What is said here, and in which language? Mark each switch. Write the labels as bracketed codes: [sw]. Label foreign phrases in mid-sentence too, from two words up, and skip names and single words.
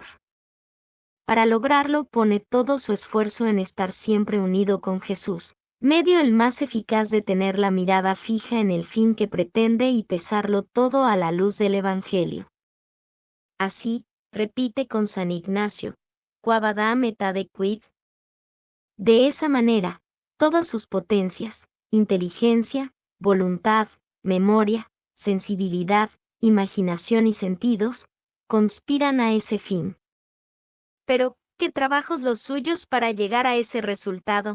[es] Para lograrlo pone todo su esfuerzo en estar siempre unido con Jesús, medio el más eficaz de tener la mirada fija en el fin que pretende y pesarlo todo a la luz del Evangelio. Así, repite con San Ignacio, Quabadam et adequid. De esa manera, todas sus potencias, inteligencia, voluntad, memoria, sensibilidad, imaginación y sentidos, conspiran a ese fin. Pero, ¿qué trabajos los suyos para llegar a ese resultado?